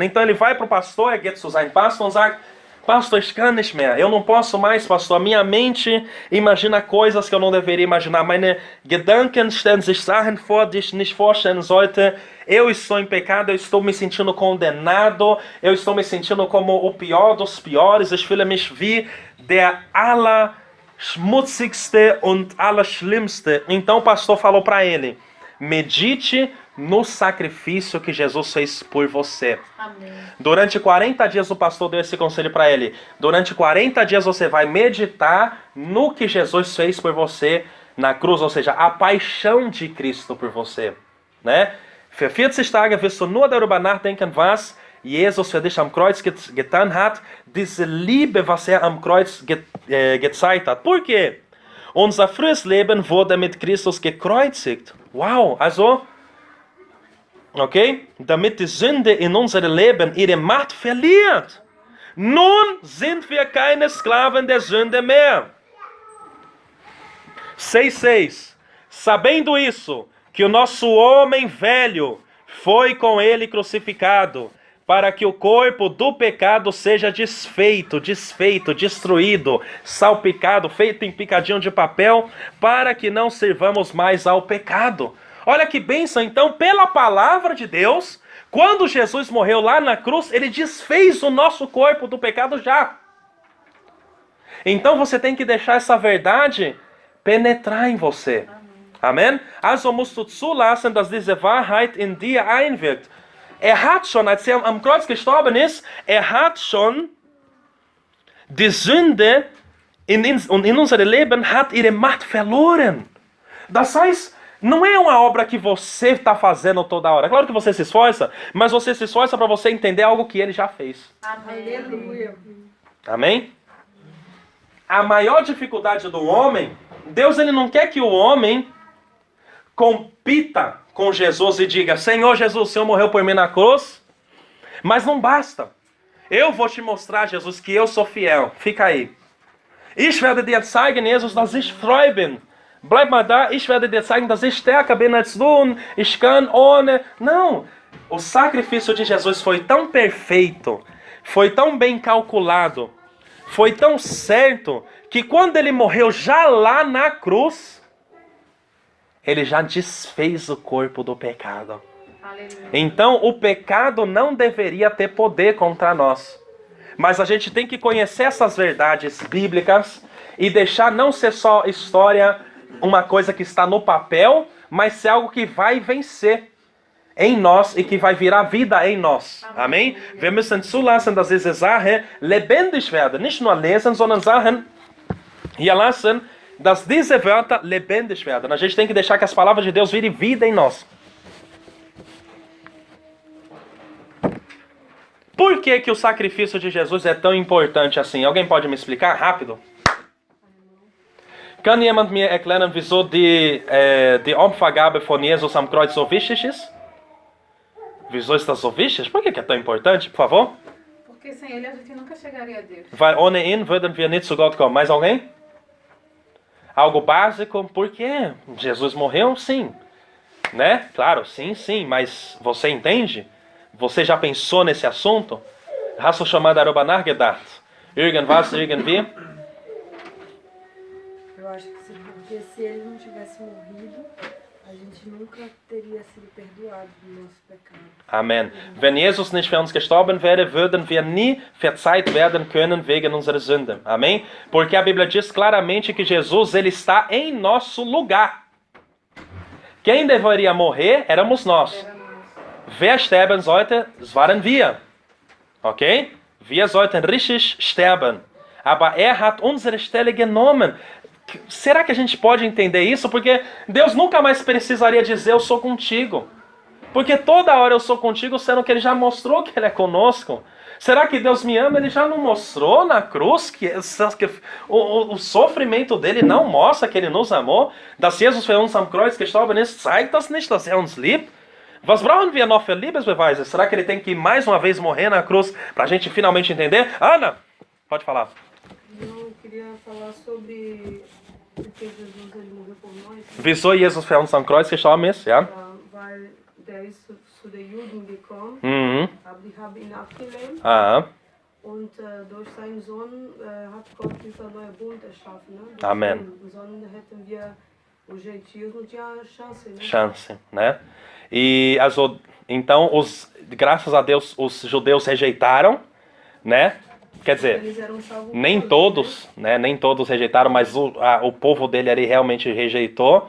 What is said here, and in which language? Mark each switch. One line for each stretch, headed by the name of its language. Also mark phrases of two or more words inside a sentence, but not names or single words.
Portuguese: Então ele vai para o pastor,
German: geht zu seinem Pastor und sagt, Pastor, ich kann nicht mehr.
Portuguese: Eu não posso mais, pastor. Minha mente imagina coisas que eu não deveria imaginar.
German: Meine Gedanken stellen sich Sachen vor, die ich nicht vorstellen sollte.
Portuguese: Eu estou em pecado, eu estou me sentindo condenado. Eu estou me sentindo como o pior dos piores.
German: Ich fühle mich wie der schmutzigste und allerschlimmste.
Portuguese: Então o pastor falou para ele, medite no sacrifício que Jesus fez por você. Amém. Durante 40 dias o pastor deu esse conselho para ele. Durante 40 dias você vai meditar no que Jesus fez por você na cruz, ou seja, a paixão de Cristo por você, né?
German: Für 40 Tage wirst du nur darüber nachdenken, was Jesus für dich am Kreuz getan hat, diese Liebe, was am Kreuz gezeigt hat.
Portuguese: Por quê?
German: Unser frühes Leben wurde mit Christus gekreuzigt. Wow, also, okay, damit die Sünde in unserem Leben ihre Macht verliert. Nun sind wir keine Sklaven der Sünde mehr. 6:6.
Portuguese: Sabendo isso, que o nosso homem velho foi com ele crucificado, para que o corpo do pecado seja desfeito, destruído, salpicado, feito em picadinho de papel, para que não sirvamos mais ao pecado. Olha que bênção, então, pela palavra de Deus, quando Jesus morreu lá na cruz, ele desfez o nosso corpo do pecado já. Então você tem que deixar essa verdade penetrar em você. Amen?
German: Also musst du zulassen, dass diese Wahrheit in dir einwirkt. Hat schon, als am Kreuz gestorben ist, hat schon die Sünde in unserem Leben hat ihre Macht verloren. Das heißt,
Portuguese: não é uma obra que você está fazendo toda hora. É claro que você se esforça, mas você se esforça para você entender algo que ele já fez. Aleluia. Amém? A maior dificuldade do homem, Deus ele não quer que o homem compita com Jesus e diga: Senhor Jesus, o Senhor morreu por mim na cruz, mas não basta. Eu vou te mostrar, Jesus, que eu sou fiel. Fica aí.
German: Ich werde dir zeigen, Jesus, dass ich treu bin. Bleib mal da, ich werde dir zeigen, dass ich stärker bin als du und ich kann ohne...
Portuguese: Não, o sacrifício de Jesus foi tão perfeito, foi tão bem calculado, foi tão certo, que quando ele morreu já lá na cruz, ele já desfez o corpo do pecado. Aleluia. Então, o pecado não deveria ter poder contra nós. Mas a gente tem que conhecer essas verdades bíblicas e deixar não ser só história, uma coisa que está no papel, mas ser algo que vai vencer em nós e que vai virar vida em nós. Amém?
German: Wir müssen zulassen, dass diese Sache lebendig werden. Nicht nur lesen, sondern Sachen hier lassen, dass diese Wörter lebendig werden.
Portuguese: A gente tem que deixar que as palavras de Deus virem vida em nós. Por que que o sacrifício de Jesus é tão importante assim? Alguém pode me explicar? Rápido.
German: Kann jemand mir erklären, wieso die Opfergabe von Jesus am Kreuz so wichtig ist? Wieso ist das so wichtig?
Portuguese: Por que que é tão importante, por favor? Porque sem ele a gente nunca chegaria a Deus.
German: Weil ohne ihn würden wir nicht zu Gott kommen.
Portuguese: Mais alguém? Algo básico? Por quê? Jesus morreu? Sim. Né? Claro, sim, sim. Mas você entende? Você já pensou nesse assunto?
German: Hast du schon mal darüber nachgedacht? Irgendwas, irgendwie?
Portuguese: Eu acho que porque se ele não tivesse morrido, a gente nunca teria sido perdoado do nosso pecado. Amen.
German: Wenn Jesus nicht für uns gestorben wäre, würden wir nie verzeiht werden können wegen unserer Sünde.
Portuguese: Amém? Porque a Bíblia diz claramente que Jesus ele está em nosso lugar. Quem deveria morrer éramos nós.
German: Wer sterben sollte, das waren wir. Okay? Wir sollten richtig sterben. Aber hat unsere Stelle genommen.
Portuguese: Será que a gente pode entender isso? Porque Deus nunca mais precisaria dizer eu sou contigo. Porque toda hora eu sou contigo, sendo que Ele já mostrou que Ele é conosco. Será que Deus me ama? Ele já não mostrou na cruz que o sofrimento dele não mostra que Ele nos amou?
German: Dass Jesus für uns am Kreuz gestorben ist, zeigt das nicht, dass uns liebt? Was brauchen wir noch für Liebesbeweise?
Portuguese: Será que Ele tem que mais uma vez morrer na cruz para a gente finalmente entender? Ana, pode falar. Eu queria falar sobre porque Jesus ele morreu por nós.
German: Wieso Jesus für uns am Kreuz gestorben ist, ja? Weil der ist zu den Juden gekommen, Mhm. aber die haben ihn abgelehnt Ah, und durch seinen Sohn hat Gott dieser neue Bund erschaffen. Ne? Durch Amen. ihn. Sonst hätten wir,
Portuguese: os gentios não tinha chance. Ne? chance, né? E então, graças a Deus, os judeus rejeitaram, né? Quer dizer, Eles eram salvos nem por todos, né? Nem todos rejeitaram, mas o povo dele ali realmente rejeitou.